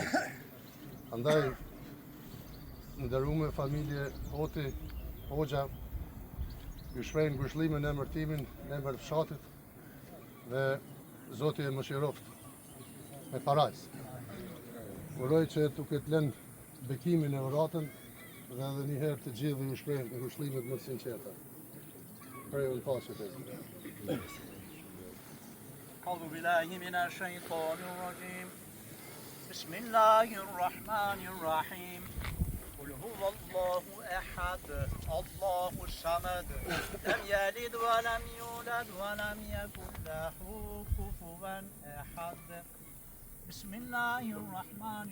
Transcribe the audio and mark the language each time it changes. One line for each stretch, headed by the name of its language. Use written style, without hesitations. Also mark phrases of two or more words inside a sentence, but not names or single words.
Albanian: Andaj, nderuame familje Hoti, Hoxha, ju shpreh ngushëllimin në emërtimin në emër të fshatit dhe Zoti e mëshiroft me parajsë. Uroj që t'u ketë lënë bekimin e uratën dhe edhe një herë të gjithë ju shpreh ngushëllimet më të sinqerta. Prej pasur të
Arabic: أعوذ بالله من الشيطان الرجيم بسم الله الرحمن الرحيم قل هو هو الله أحد الله الصمد لم يلد ولم يولد ولم يكن له كفوا أحد بسم الله الرحمن